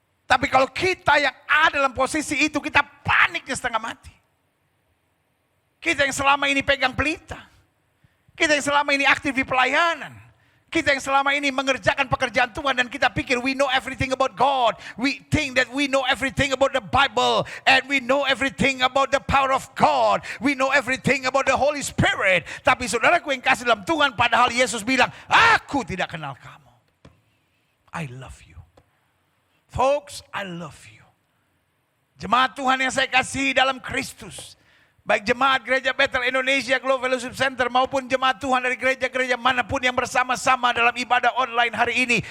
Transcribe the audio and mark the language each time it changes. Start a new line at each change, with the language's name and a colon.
Indonesian: Tapi kalau kita yang ada dalam posisi itu, kita paniknya setengah mati. Kita yang selama ini pegang pelita. Kita yang selama ini aktif di pelayanan. Kita yang selama ini mengerjakan pekerjaan Tuhan dan kita pikir
English: we know everything about God. We think that we know everything about the Bible. And we know everything about the power of God. We know everything about the Holy Spirit.
Indonesian: Tapi saudaraku yang kasih dalam Tuhan, padahal Yesus bilang, aku tidak kenal kamu.
English: I love you. Folks, I love you.
Indonesian: Jemaat Tuhan yang saya kasih dalam Kristus. Baik jemaat Gereja Bethel Indonesia Glow Fellowship Center maupun jemaat Tuhan dari gereja-gereja manapun yang bersama-sama dalam ibadah online hari ini.